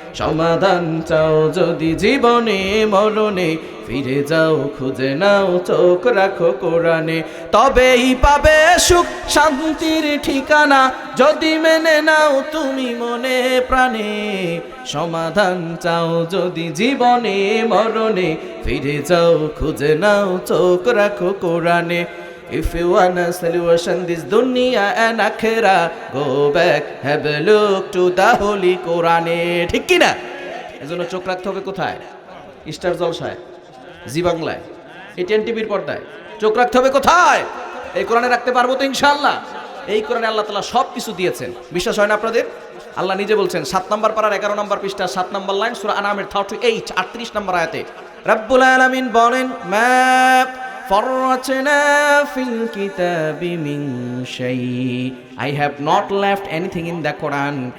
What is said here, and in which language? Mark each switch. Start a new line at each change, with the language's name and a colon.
Bangla: সমাধান চাও যদি জীবনে মরণে, ফিরে যাও খুঁজে নাও চোখ রাখো কোরআনে। তবেই পাবে সুখ শান্তির ঠিকানা, যদি মেনে নাও তুমি মনে প্রাণে। সমাধান চাও যদি জীবনে মরণে, ফিরে যাও খুঁজে নাও চোখ রাখো কোরআনে।
English: If you want a solution this dunya and akhirah, go back, have a look to the holy Quran.
Bangla: ঠিক কি না? এজন্য চোখ রাখতে হবে কোথায়? স্টার জলসায়, জি বাংলায়, এটিএন টিভির পর্দায়। চোখ রাখতে হবে কোথায়? এই কোরআনে রাখতে পারবো তো ইনশাআল্লাহ। এই কোরআনে আল্লাহ তাআলা সব কিছু দিয়েছেন। বিশ্বাস হয় না আপনাদের? আল্লাহ নিজে বলছেন 7 নম্বর পারার 11 নম্বর পৃষ্ঠা 7 নম্বর লাইন সূরা আনামের 38 38 নম্বর আয়াতে রব্বুল আলামিন বলেন, মা
Arabic: فرطنا في الكتاب من شيء.
English: I have not left anything in the Quran.